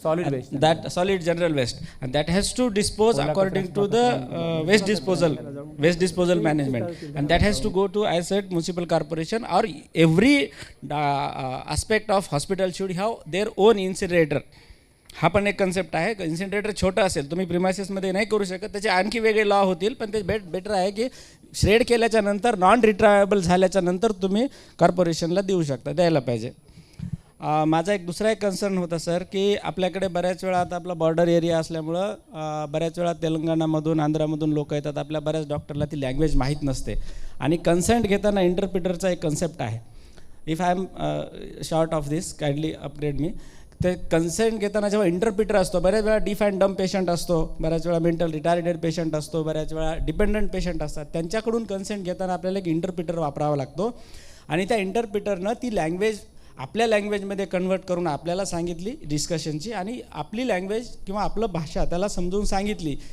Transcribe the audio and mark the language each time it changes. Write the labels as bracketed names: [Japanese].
[English] Solid waste. That solid general waste. And that has to dispose according to the waste disposal management. And that has to go to, I said, municipal corporation, or every aspect of hospital should have their own incinerator. [Marathi] हा पण एक concept आहे. Incinerator छोटा असेल, तुम्ही प्रिमायसेसमध्ये नाही करू शकत, त्याचे आणखी वेगळे लॉ होतील, पण ते बेटर आहे की श्रेड केल्याच्या नंतर नॉन रिट्रायबल झाल्याच्या नंतर तुम्ही कॉर्पोरेशनला देऊ शकता, द्यायला पाहिजे. माझा एक दुसरा एक कन्सर्न होता सर, की आपल्याकडे बऱ्याच वेळा आता आपला बॉर्डर एरिया असल्यामुळं बऱ्याच वेळा तेलंगणामधून आंध्रामधून लोक येतात, आपल्या बऱ्याच डॉक्टरला ती लँग्वेज माहीत नसते, आणि कन्सेंट घेताना इंटरप्रिटरचा एक कन्सेप्ट आहे. [English] If I am short of this, kindly upgrade me. [Marathi] ते कन्सेंट घेताना जेव्हा इंटरप्रिटर असतो, बऱ्याच वेळा डीफ अँड डम पेशंट असतो, बऱ्याच वेळा मेंटल रिटार्डेड पेशंट असतो, बऱ्याच वेळा डिपेंडंट पेशंट असतात, त्यांच्याकडून कन्सेंट घेताना आपल्याला एक इंटरप्रिटर वापरावा लागतो, आणि त्या इंटरप्रिटरनं ती लँग्वेज आपल्या लँग्वेजमध्ये कन्वर्ट करून आपल्याला सांगितली डिस्कशनची, आणि आपली लँग्वेज किंवा आपलं भाषा त्याला समजून सांगितली.